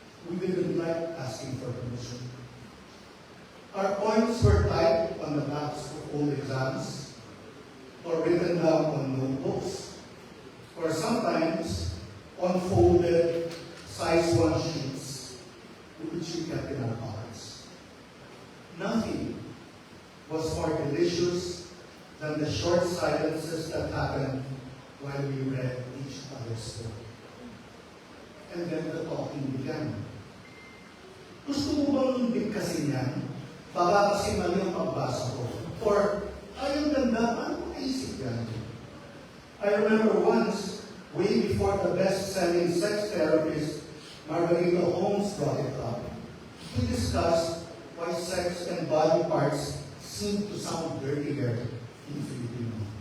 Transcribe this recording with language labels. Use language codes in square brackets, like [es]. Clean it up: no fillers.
[en] We didn't like asking for permission. Our points were typed on the backs of old exams, or written down on notebooks, or sometimes on folded size 1 sheets, which we kept in our pockets. Nothing was more delicious than the short silences that happened while we read each other's story. And then the talking began. [tl] Gusto mo bang bigkasin yan? Baka kasi mali ang pagbasa ko. Or, ay, ang ganda, ano maisip yan? [en] I remember once, way before the best-selling sex therapist Margarita Holmes brought it up, we discussed why sex and body parts seem to sound dirtier in Filipino.